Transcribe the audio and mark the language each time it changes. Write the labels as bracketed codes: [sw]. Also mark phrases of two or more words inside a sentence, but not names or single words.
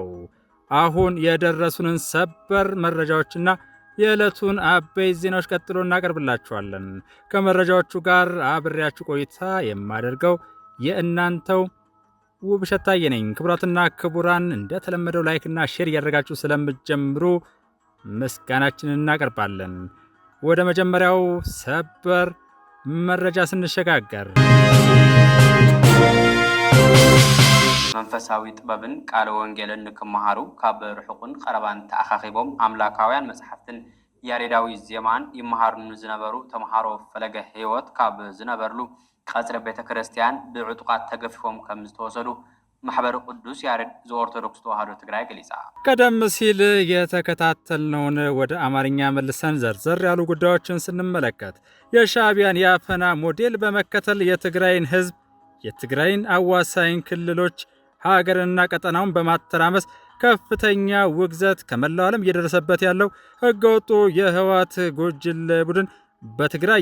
[am] አሁን የደረሱንን ሰበር መረጃዎችና የዕለቱን አበይት ዜናዎች ቀጥሎ እናቀርብላችኋለን። ከመረጃዎቹ ጋር አብሬያችሁ ቆይታ የማደርገው የእናንተው ውብሸት ታየ ነኝ። ክቡራትና ክቡራን እንደተለመደው ላይክና ሼር እያደረጋችሁ ስለምትጀምሩ ምስጋናችንን እናቀርባለን። ወደ መጀመሪያው ሰበር መረጃ ስንሸጋገር [ti] መንፈሳዊ ጥበብን ቃለ ወንጌልን ንክመሃሩ ካብ ርሑቅን ቀረባን ተኣኻኺቦም አምላካውያን መጽሐፍትን ያሬዳዊ ዜማን ይመሃሩን ዝነበሩ ተምሃሮ ፈለገ ህይወት ካብ ዝነበርሉ ቀጽረ ቤተ ክርስቲያን ብዕጡቃት ተገፊፎም ከም ዝተወሰዱ ማህበረ ቅዱስ ያሬድ ዘኦርቶዶክስ ተዋሕዶ ትግራይ ገሊጻ። [am] ቀደም ሲል የተከታተልነውን ወደ አማርኛ መልሰን ዘርዘር ያሉ ጉዳዮችን ስንመለከት የሻዕቢያን የአፈና ሞዴል በመከተል የትግራይን ህዝብ የትግራይን አዋሳኝ ክልሎች ሀገርና ቀጠናውን በማተራመስ ከፍተኛ ውግዘት ከመላው ዓለም እየደረሰበት ያለው ህገወጡ የህወሓት ጉጅሌ ቡድን በትግራይ